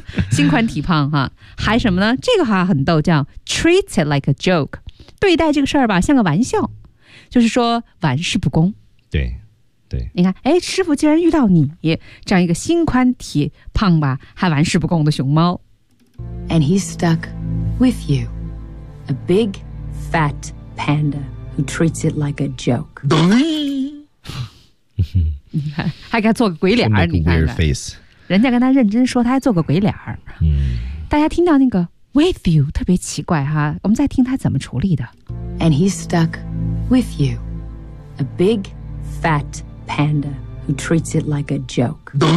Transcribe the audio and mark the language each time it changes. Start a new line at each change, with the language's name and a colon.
Chinese: 心宽体胖哈，还什么呢，这个好像很逗，叫
English: treat it like a joke，
Chinese: 对待这个事儿吧像个玩笑，就是说玩世不恭，对对，你看，哎，师傅竟然遇到你这样一个心宽体胖吧还玩世不恭的熊猫。
English: And he's stuck with you, a big fat pandaTreats it like a joke.
Chinese: 还给他做个鬼脸儿，你看看，人家跟他认真说，他还做个鬼脸儿。大家听到那个
English: with you
Chinese: 特别奇怪哈，我们再听他怎么处理的。
English: And he's stuck with you, a big fat panda who treats it like a joke.